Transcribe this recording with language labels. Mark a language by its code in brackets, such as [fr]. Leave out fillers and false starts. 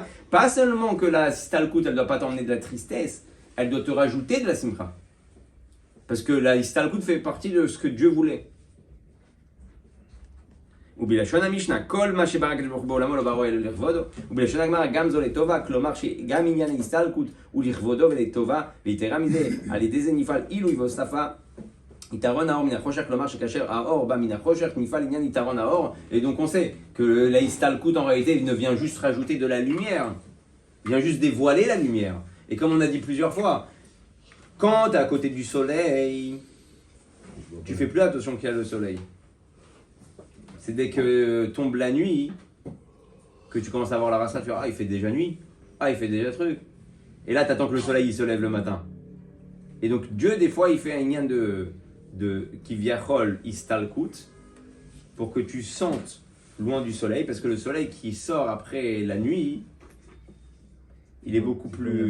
[fr] Pas seulement que la Istalkut, elle ne doit pas t'emmener de la tristesse, elle doit te rajouter de la simcha. Parce que la Istalkut fait partie de ce que Dieu voulait. [he] ובלשון המשנה, כל מה שברא הקדוש ברוך הוא בעולמו לא בראו אלא לכבודו, ובלשון הגמרא גם זו לטובה, כלומר שגם עניין ההסתלקות הוא לכבודו ולטובה, ויתרה מזה, על ידי זה נפעל עילוי והוספה יתרון האור מן החושך, כלומר שכאשר האור בא מן החושך, נפעל עניין יתרון האור, [fr] et donc on sait que la Istalkut en réalité ne vient juste rajouter de la lumière, vient juste dévoiler la lumière. Et comme on a dit plusieurs fois, quand tu es à côté du soleil, tu fais plus attention qu'il y a le soleil. C'est dès que tombe la nuit que tu commences à voir la race, tu fais ah il fait déjà nuit, ah il fait déjà truc. Et là tu attends que le soleil il se lève le matin. Et donc Dieu des fois il fait un lien de kiviachol istalkut pour que tu sentes loin du soleil, parce que le soleil qui sort après la nuit, il est beaucoup plus...